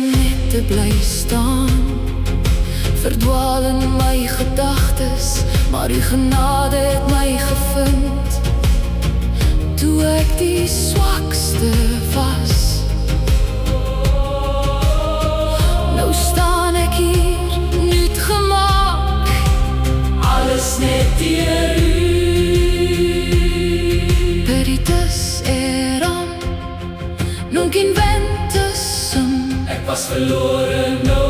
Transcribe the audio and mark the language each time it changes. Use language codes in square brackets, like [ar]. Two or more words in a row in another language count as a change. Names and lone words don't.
[af] net te bly staan, verdwaal in my gedagtes, maar u genade het my gevind. Toe ek die swakste was, nou staan ek hier, nuut gemaak, alles net deur u. [la] Peritus eram, nunc inventus sum. [af] Ek was verloren